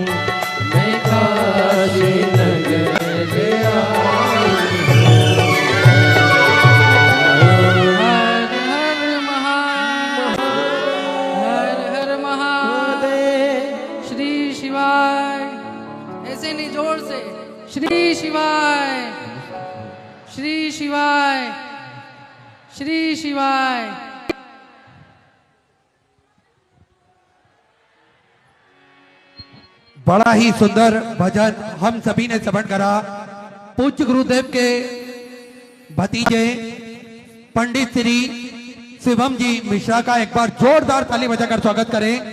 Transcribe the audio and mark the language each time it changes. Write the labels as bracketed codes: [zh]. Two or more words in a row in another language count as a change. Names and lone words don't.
[hi] मैं काशी नगरिया आई हूँ। हर हर हर हर महादेव। श्री शिवाय। ऐसे नहीं, जोर से। श्री शिवाय, श्री शिवाय, श्री शिवाय। बड़ा ही सुंदर भजन हम सभी ने श्रवण करा। पूज्य गुरुदेव के भतीजे पंडित श्री शिवम जी मिश्रा का एक बार जोरदार ताली बजाकर स्वागत करें।